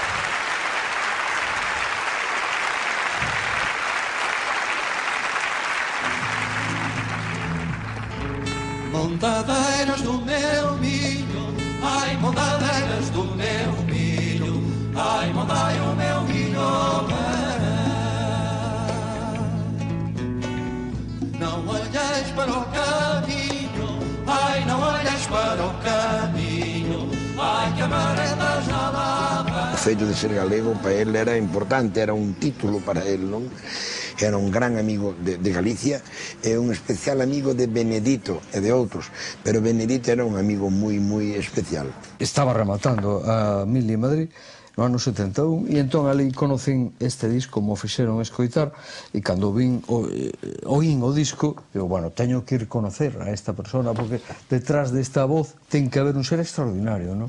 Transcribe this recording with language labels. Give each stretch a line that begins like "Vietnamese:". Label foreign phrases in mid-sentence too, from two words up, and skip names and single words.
Portuguese: Montadeiras do meu milho, ai, montadeiras do meu milho, ai, mondai o meu milho bem. Não olheis para o caminho, ai, não olheis para o caminho, ai, que a mareta já lá vai.
Galician: O feito de ser galego para ele era importante, era un título para ele, non? Era un gran amigo de Galicia e un especial amigo de Benedito e de outros, pero Benedito era un amigo moi especial. Estaba rematando a Mili en Madrid no ano 71 e entón ali conocín este disco, como fixeron escoitar, e cando oín o disco, digo, bueno, teño que ir conocer a esta persona porque detrás desta voz ten que haber un ser extraordinario, non?